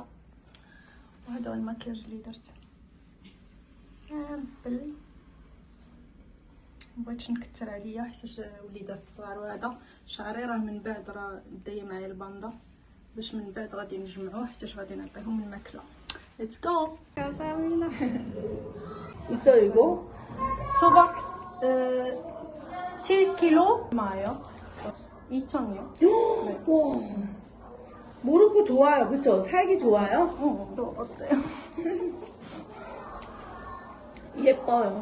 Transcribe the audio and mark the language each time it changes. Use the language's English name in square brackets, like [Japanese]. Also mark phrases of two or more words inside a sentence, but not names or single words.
[Arabic] وهذا هو المكياج اللي درت سامبل، مبغيتش نكتر عليا حيت وليدات الصغار. وهذا شعري راه من بعد راه دايه معايا الباندا، باش من بعد غادي نجمعوه حيت غادي نعطيهم الماكله. [English] let's go. [Korean] 감사합니다. 있어 이거? 소박 7kg 마요. 2,000원. 네. 와, 모로코 좋아요, 그쵸? 살기 좋아요? 또 어때요? 예뻐요.